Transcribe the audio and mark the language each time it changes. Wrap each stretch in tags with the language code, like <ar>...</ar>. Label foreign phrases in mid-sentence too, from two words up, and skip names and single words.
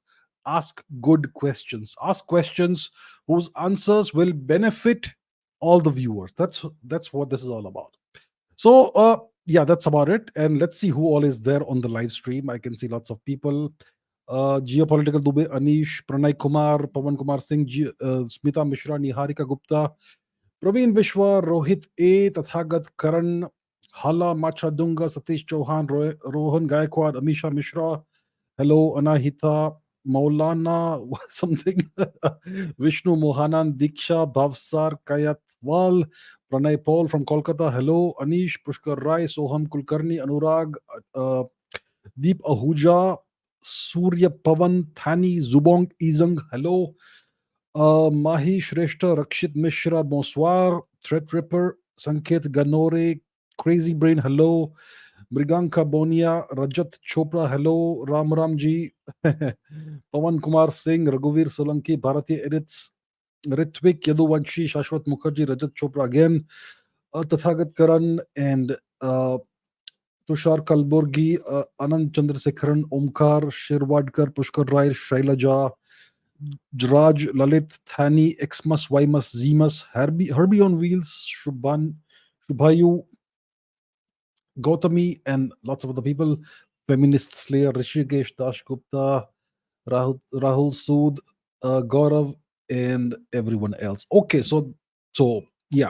<en>Ask good questions. Ask questions whose answers will benefit all the viewers. That's what this is all about. So, yeah, that's about it. And let's see who all is there on the live stream. I can see lots of people. Geopolitical Dube, Anish, Pranay Kumar, Pawan Kumar Singh, Smita Mishra, Niharika Gupta, Praveen Vishwa, Rohit A, Tathagat Karan, Hala Machadunga, Satish Chauhan, Rohan Gaikwad, Amisha Mishra. Hello, Anahita, Maulana, something. Vishnu Mohanan, Diksha, Bhavsar, Kayatwal, Pranay Paul from Kolkata. Hello, Anish, Pushkar Rai, Soham Kulkarni, Anurag, uh, Deep Ahuja, Surya Pavan, Thani, Zubong Izang. Hello, Mahi Shrestha, Rakshit Mishra, bonsoir. Threat Ripper, Sanket Ganore, Crazy Brain, hello. Mriganka Bonia, Rajat Chopra, hello. Ram Ramji, Pawan Kumar Singh, Raghuveer Solanki, Bharati Edits, Ritvik Yaduvanshi, Shashwat Mukherjee, Rajat Chopra again, Tathagat Karan, and Tushar Kalburgi, Anand Chandrasekharan, Omkar, Shirwadkar, Pushkar Rai, Shailaja, Raj, Lalit, Thani, Xmas, Ymas, Zemus, Herbie on Wheels, Shubhayu, Gautami, and lots of other people. Feminist Slayer, Rishikesh Dash Gupta, Rahul Sood, Gaurav, and everyone else. Okay, so yeah.</en>